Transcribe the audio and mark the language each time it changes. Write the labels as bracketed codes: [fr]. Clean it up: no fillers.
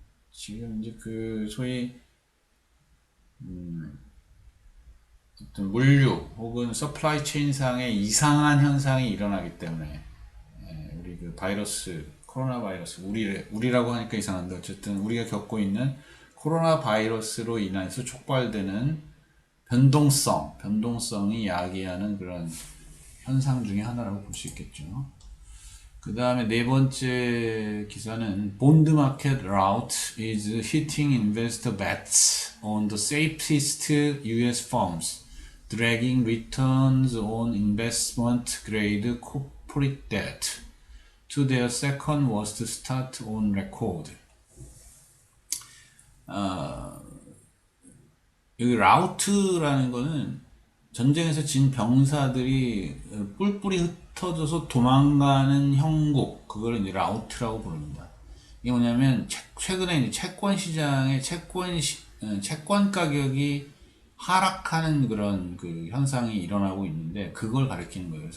[ko] 지금 이제 그 소위 어떤 물류 혹은 서플라이 체인상의 이상한 현상이 일어나기 때문에 우리 그 코로나 바이러스 우리라고 하니까 이상한데 어쨌든 우리가 겪고 있는 코로나 바이러스로 인해서 촉발되는 변동성이 야기하는 그런 현상 중에 하나라고 볼 수 있겠죠. [en] 그 다음에 네 번째 기사는 Bond market rout is hitting investor bets on the safest US firms, dragging returns on investment grade corporate debt to their second worst start on record. [ko] 여기 라우트라는 거는 전쟁에서 진 병사들이 뿔뿔이 흩어져서 도망가는 형국, 그걸 이제 라우트라고 부릅니다. 이게 뭐냐면 최근에 이제 채권 시장에 채권 가격이 하락하는 그런 그 현상이 일어나고 있는데 그걸 가리키는 거예요.